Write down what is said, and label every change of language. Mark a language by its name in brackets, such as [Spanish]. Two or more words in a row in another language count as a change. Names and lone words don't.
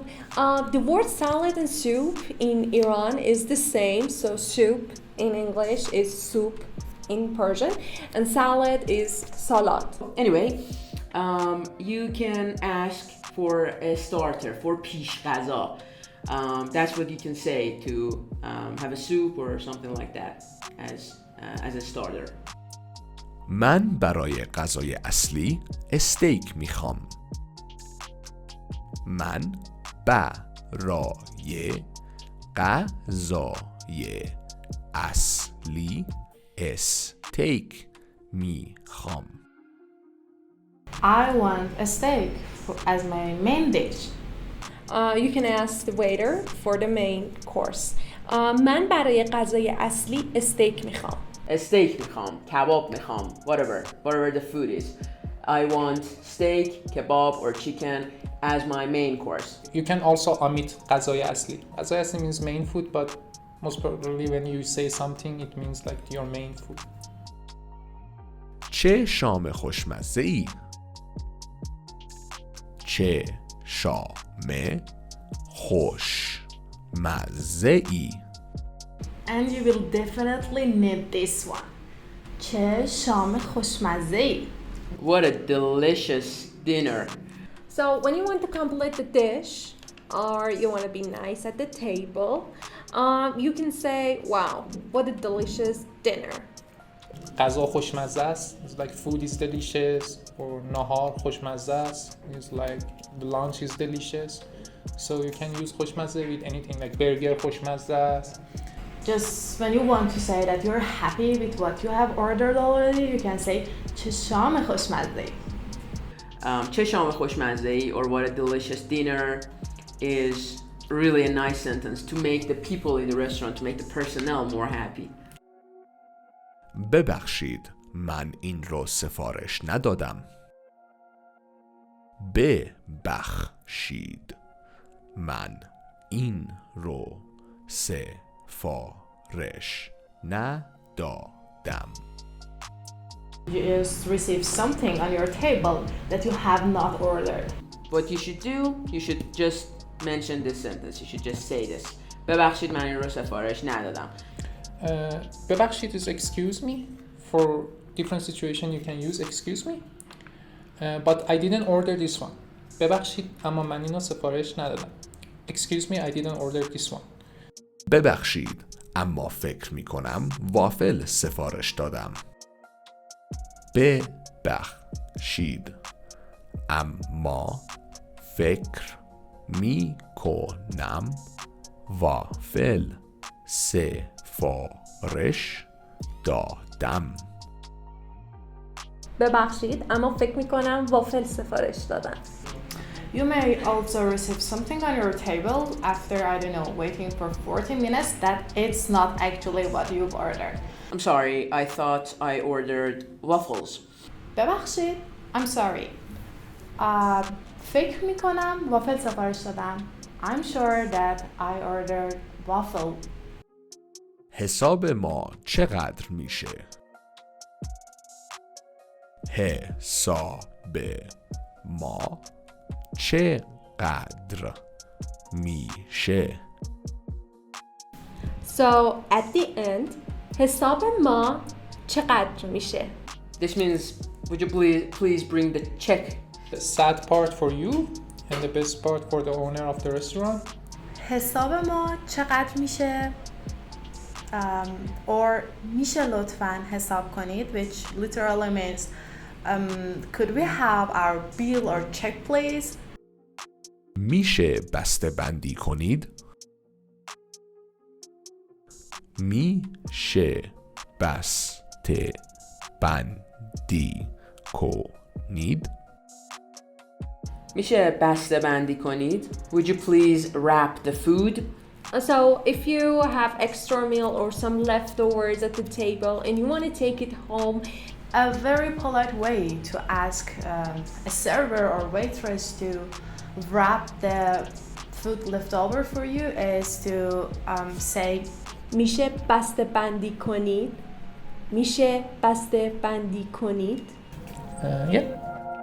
[English] The word salad and soup in Iran is the same, so soup in English is soup in Persian, and salad is salat. Anyway, you can ask for a starter, for [Persian] پیش غذا. [English] That's what you can say to have a soup or something like that as a starter. [Persian] من برای غذای اصلی استیک میخوام. من برای غذای اصلی استیک میخوام. [English] I want a steak as my main dish. You can ask the waiter for the main course. [Persian] من برای غذای اصلی استیک میخوام. استیک میخوام، کباب میخوام, [English] whatever the food is. I want steak, kebab or chicken as my main course. You can also omit [Persian] غذای اصلی. غذای اصلی [English] means main food, but most probably when you say something, it means like your main food. [Persian] چه شام خوشمزه‌ای؟ چه شام خوشمزه‌ای؟ [English] And you will definitely need this one. [Persian] چه شام خوشمزه‌ای. [English] What a delicious dinner. So when you want to complete the dish or you want to be nice at the table, you can say, wow, what a delicious dinner. [Persian] غذا خوشمزه است. [English] It's like food is delicious, or [Persian] ناهار خوشمزه‌ای است. [English] It's like the lunch is delicious. So you can use khoshmazei with anything like [Persian] برگر خوشمزه‌ای است. [English] Just when you want to say that you're happy with what you have ordered already, you can say [Persian] چه شام خوشمزه. چه شام خوشمزه‌ای, [English] or what a delicious dinner, is really a nice sentence to make the people in the restaurant, to make the personnel more happy. [Persian] ببخشید من این رو سفارش ندادم. ببخشید من این رو سفارش ندادم. [English] You just receive something on your table that you have not ordered. What you should do, you should just mention this sentence. You should just say this. [Persian] ببخشید من این رو سفارش ندادم. [English] ببخشید is excuse me. For different situation you can use excuse me. But I didn't order this one. [Persian] ببخشید اما من اینو سفارش ندادم. [English] Excuse me, I didn't order this one. [Persian] ببخشید اما فکر می کنم وافل سفارش دادم. ببخشید اما فکر می کنم وافل سفارش دادم. ببخشید اما فکر میکنم وافل سفارش دادم. [English] You may also receive something on your table after, I don't know, waiting for 40 minutes that it's not actually what you've ordered. I'm sorry, I thought I ordered waffles. ببخشید I'm sorry. [Persian] فکر میکنم وافل سفارش دادم. [English] I'm sure that I ordered waffle. [Persian] حساب ما چقدر میشه؟ حساب ما چقدر میشه؟ [English] So at the end [Persian] حساب ما چقدر میشه؟ [English] This means, would you please bring the check? The sad part for you and the best part for the owner of the restaurant. [Persian] حساب ما چقدر میشه؟ Or میشه لطفاً حساب کنید, [English] which literally means could we have our bill or check please? [Persian] میشه بسته بندی کنید؟ میشه بسته بندی کنید؟ میشه بسته بندی کنید? [English] Would you please wrap the food? So if you have extra meal or some leftovers at the table and you want to take it home, A very polite way to ask a server or waitress to wrap the food leftover for you is to say [Persian] میشه بسته بندی کنید؟ میشه بسته بندی کنید؟ [English] Yeah.